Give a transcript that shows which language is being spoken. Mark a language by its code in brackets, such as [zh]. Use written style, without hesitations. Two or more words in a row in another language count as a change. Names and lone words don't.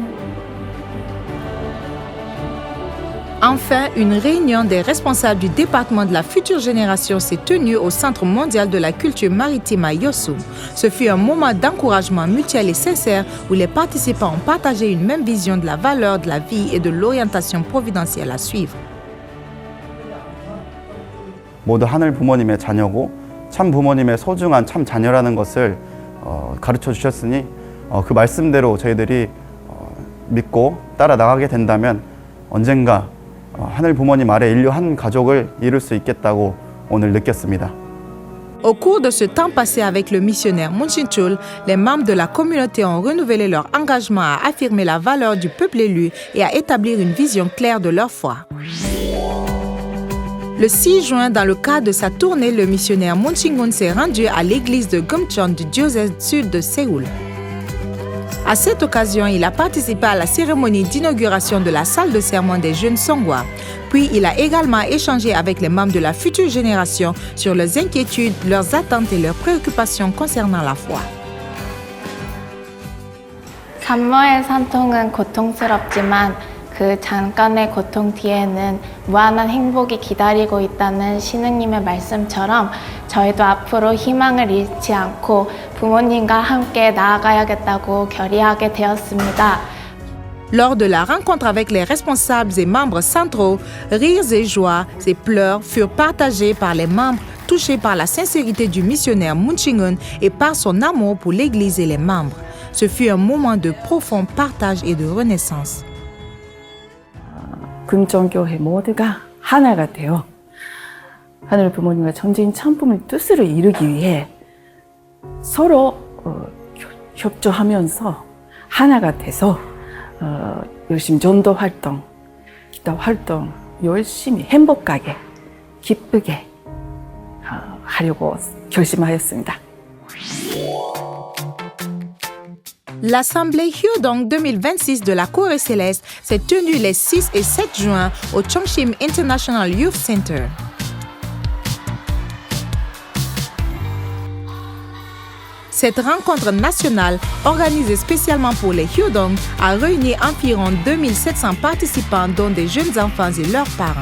[fr] Enfin, une réunion des responsables du département de la future génération s'est tenue au Centre mondial de la culture maritime à Yosu. Ce fut un moment d'encouragement mutuel et sincère où les participants ont partagé une même vision de la valeur de la vie et de l'orientation providentielle à suivre. [ko] 모두 하늘 부모님의 자녀고 참 부모님의 소중한 참 자녀라는 것을 가르쳐 주셨으니 그 말씀대로 저희들이 믿고 따라 나가게 된다면 언젠가 하늘 부모님 아래 인류 한 가족을 이룰 수 있겠다고 오늘 느꼈습니다. [fr] Au cours de ce temps passé avec le missionnaire Moon Chin-chul, les membres de la communauté ont renouvelé leur engagement à affirmer la valeur du peuple élu et à établir une vision claire de leur foi. Le 6 juin, dans le cadre de sa tournée, le missionnaire Moon Chin-gun s'est rendu à l'église de Gumcheon du diocèse sud de Séoul. À cette occasion, il a participé à la cérémonie d'inauguration de la salle de sermon des jeunes Songwa. Puis, il a également échangé avec les membres de la future génération sur leurs inquiétudes, leurs attentes et leurs préoccupations concernant la foi. [ko] 산모의 산통은 고통스럽지만 그 잠깐의 고통 뒤에는 무한한 행복이 기다리고 있다는 신우님의 말씀처럼 저희도 앞으로 희망을 잃지 않고 부모님과 함께 나아가야겠다고 결의하게 되었습니다. [fr] Lors de la rencontre avec les responsables et membres centraux, rires et joies et pleurs furent partagés par les membres touchés par la sincérité du missionnaire Moon Chin-gun et par son amour pour l'Église et les membres. Ce fut un moment de profond partage et de renaissance. [ko] 금정교회 모두가 하나가 되어 하늘 부모님과 전지인 참부모의 뜻을 이루기 위해 서로 협조하면서 하나가 돼서 열심히 전도 활동, 기도 활동 열심히 행복하게 기쁘게 하려고 결심하였습니다. [fr] L'Assemblée Hyodong 2026 de la Corée Céleste s'est tenue les 6 et 7 juin au Chongshim International Youth Center. Cette rencontre nationale, organisée spécialement pour les Hyodong, a réuni environ 2700 participants, dont des jeunes enfants et leurs parents.